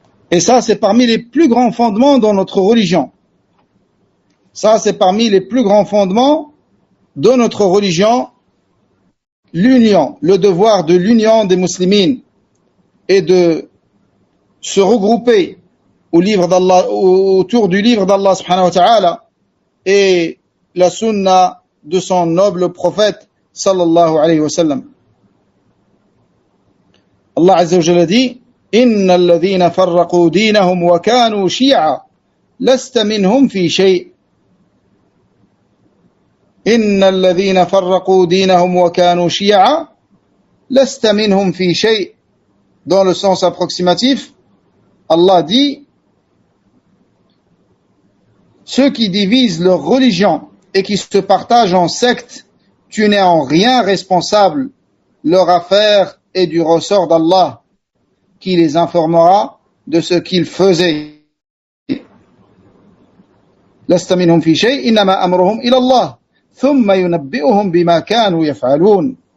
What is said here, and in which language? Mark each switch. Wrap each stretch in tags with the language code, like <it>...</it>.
<fr>Et ça, c'est parmi les plus grands fondements dans notre religion. Ça, c'est parmi les plus grands fondements de notre religion, l'union, le devoir de l'union des muslimines et de se regrouper autour du livre d'Allah subhanahu wa ta'ala et la sunna de son noble prophète sallallahu alayhi wa sallam. Allah azza wa jalla dit:</fr> <ar>إن الذين فرقوا دينهم وكانوا شيعا لست منهم في شيء. إن الذين فرقوا دينهم وكانوا شيعا لست منهم في شيء.</ar> <fr>Dans le sens approximatif, Allah dit: ceux qui divisent leur religion et qui se partagent en sectes, tu n'es en rien responsable. Leur affaire est du ressort d'Allah, qui les informera de ce qu'ils faisaient.</fr> <ar>لست منهم في شيء إنما أمرهم إلى الله ثم ينبئهم بما كانوا يفعلون.</ar>